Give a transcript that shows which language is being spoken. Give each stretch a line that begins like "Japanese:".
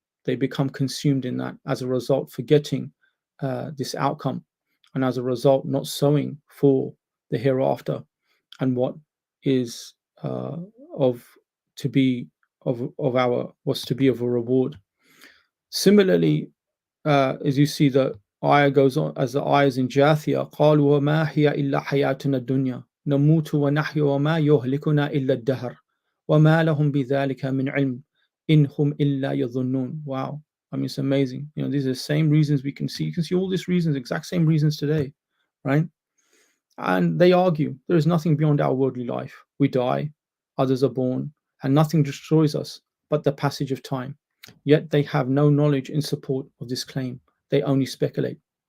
English: They become consumed in that, as a result forgetting this outcome, and as a result not sowing for the hereafter and what is of to be of our was to be of a reward. Similarly, as you see, the ayah goes on, as the ayahs in Jathiyah,
Arabic: قالوا وما هي إلا حياتنا الدنيا نموت ونحيا وما يهلكنا إلا الدهر وما لهم بذلك من علم إن هم إلا يظنون.
English: Wow, I mean, it's amazing. These are the same reasons we can see. You can see all these reasons, exact same reasons today, right? And they argue there is nothing beyond our worldly life. We die, others are born, and nothing destroys us but the passage of time. Yet they have no knowledge in support of this claim. They only speculate.